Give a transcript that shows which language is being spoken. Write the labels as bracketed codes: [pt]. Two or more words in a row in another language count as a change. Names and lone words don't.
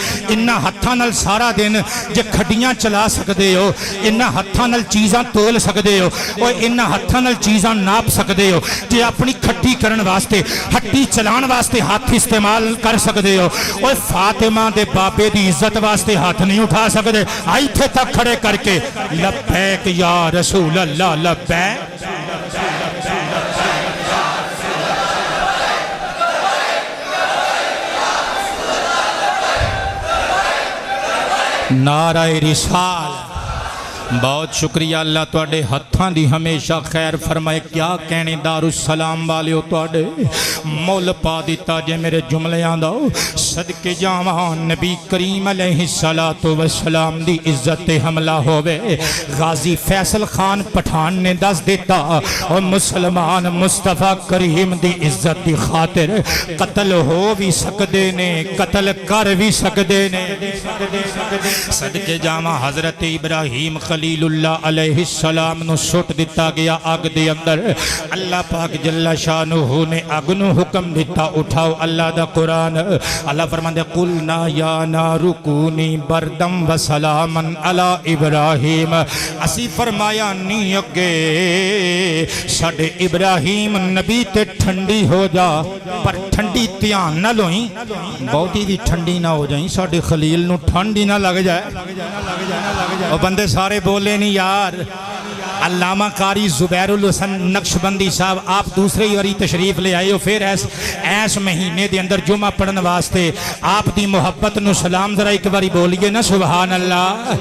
[pa] ਇਹਨਾਂ ਹੱਥਾਂ ਨਾਲ ਸਾਰਾ ਦਿਨ ਜੇ ਖੱਡੀਆਂ ਚਲਾ ਸਕਦੇ ਹੋ, ਇਹਨਾਂ ਹੱਥਾਂ ਨਾਲ ਚੀਜ਼ਾਂ ਤੋਲ ਸਕਦੇ ਹੋ, ਉਹ ਇਹਨਾਂ ਹੱਥਾਂ ਨਾਲ ਚੀਜ਼ਾਂ ਨਾਪ ਸਕਦੇ ਹੋ। ਜੇ ਆਪਣੀ ਖੱਟੀ ਕਰਨ ਵਾਸਤੇ, ਹੱਟੀ ਚਲਾਉਣ ਵਾਸਤੇ ਹੱਥ ਇਸਤੇਮਾਲ ਕਰ ਸਕਦੇ ਹੋ, ਉਹ فاطمہ دے بابے دی عزت واسطے [ur] ہاتھ نہیں اٹھا سکتے؟ [pa] ایتھے تک کھڑے کر کے [ar] لبیک یا رسول اللہ، [pa] لبیک نعرہ رسال۔ بہت شکریہ اللہ تواڈے ہتھاں دی ہمیشہ خیر فرمائے۔ کیا کہنے دارالسلام والیو تواڈے مول پا دیتا جے میرے جملیاں دا، صدقے جاواں نبی کریم علیہ الصلوۃ والسلام دی عزت تے حملہ ہووے۔ غازی فیصل خان پٹھان نے دس دیتا اور مسلمان مصطفیٰ کریم دی عزت دی خاطر قتل ہو بھی سکدے نے، قتل کر بھی سکدے نے۔ صدقے جاواں حضرت ابراہیم خلیل اللہ علیہ السلام نو سٹ دیتا گیا آگ دے اندر۔ اللہ پاک جل شانہ نے آگ نو حکم دیتا اٹھاؤ اللہ دا قرآن۔ اللہ فرماندے [ar] قلنا یا نار کونی بردم و سلاما علی ابراہیم۔ [pa] اسی فرمایا نہیں اگے ساڈے ابراہیم نبی تے ٹھنڈی ہو جا، پر ٹھنڈی تیان نہ لوئیں، بہتی بھی ٹھنڈی نہ ہو جائیں، ساڈے خلیل نو ٹھنڈی نہ لگ جائے۔ اور بندے سارے بولے نہیں یار۔ علامہ قاری زبیر الحسن نقشبندی صاحب آپ دوسرے واری تشریف لے آئے ہو، پھر ایس مہینے دے اندر جمعہ پڑھن واسطے آپ دی محبت نو سلام ذرا ایک باری بولیے نا سبحان اللہ۔